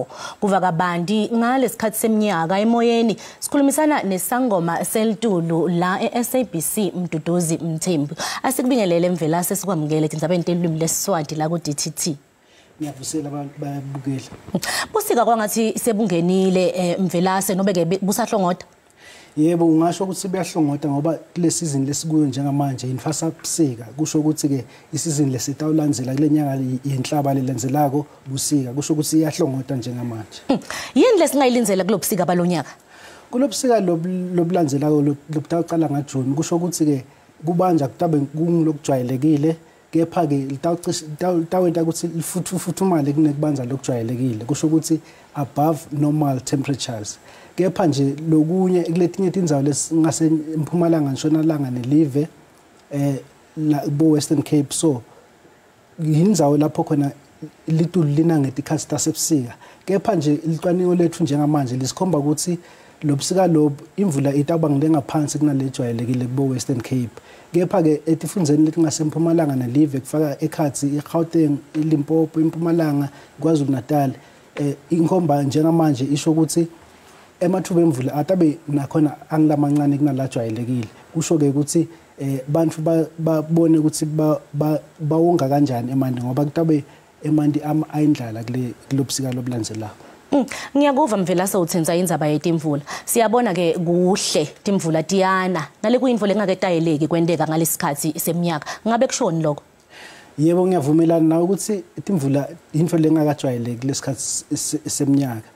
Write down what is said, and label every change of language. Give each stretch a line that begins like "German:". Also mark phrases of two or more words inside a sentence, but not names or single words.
Swati: Kuva kabanti ngalesikhathi seminyaka emoyeni sikhulumisana nesangoma selitulo la SABC Mduduzi Mthembu. Asikubingelele Mvelase sikwamukele tindzabeni telulimi leSiswati la ku DTT. Ngiyavusela abantu bayabukela. Busika kwangathi sebungenile Mvelase nobe ke busahlongoda. Yebo ungasho ukuthi beyahlongota ngoba kule season lesikuyo njengamanje infasabusika kusho ukuthi ke isizini lesitawulandzela kule nyanga yenhlaba lelandzelako busika kusho ukuthi iyahlongota njengamanje. Yini lesingayilindzela kulobusika balonyaka? Kulobusika lobulandzelako lobutaqala ngaJune kusho ukuthi ke kubanja kutabe kungilokujwayelekile kepha ke litawenta ukuthi lifuthumale kunekubanza lokujwayelekile kusho ukuthi
English: above normal temperatures.
Swati: Kepha nje lokunye kuletinye tindzawo lesingase eMpumalanga nshonalanga nelive la bo Western Cape so yindzawo lapho khona litulu lina ngetikhathi tasebusika. Kepha nje licwaningo lethu njengamanje lisikhomba ukuthi lobusika lobu imvula itaba ngilengaphansi kunalejwayelekile kubo Western Cape. Kepha ke etifundzeni letingase eMpumalanga nelive kufaka ekhathi iGauteng, iLimpopo, eMpumalanga, KwaZulu-Natal inkomba njengamanje isho ukuthi emathuba emvula atabe nakhona angilamancane kunalajwayelekile. Kusho ke ukuthi bantu babone ukuthi bawonga kanjani emanti ngoba kutabe emanti ayindlala kulobusika lobulandzelako. Ngiyakuva Mvelase uthenza indzaba yetimvula. Siyabona ke kuhle timvula tiyana. Nale kuyimvula engaketayeleki kwendeka ngalesikhathi seminyaka. Ngabe kushoni lokho? Yebo ngiyavumelana nawe ukuthi timvula into lengakajwayeleki lesikhathi seminyaka.